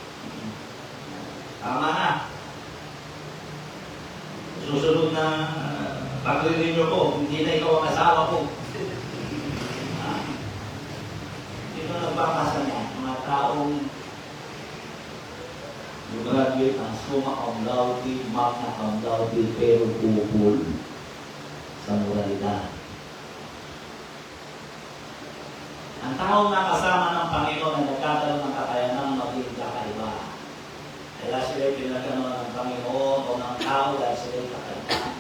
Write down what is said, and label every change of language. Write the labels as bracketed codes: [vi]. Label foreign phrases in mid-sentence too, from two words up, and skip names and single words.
[tl] Tama na. Susunod na pag-renew ko, hindi na ikaw ang asawa ko. Ito nagbabasa niya, mga taong graduate ang [la] summa cum laude, magna cum laude, [tl] pero bubul sa moralidad. Ang taong nakasama ng Panginoon ay nagkakaroon ng kakayanang maging kakaiba. Kaya sila'y pinagkaroon ng Panginoon o ng tao dahil sila'y kakaiba.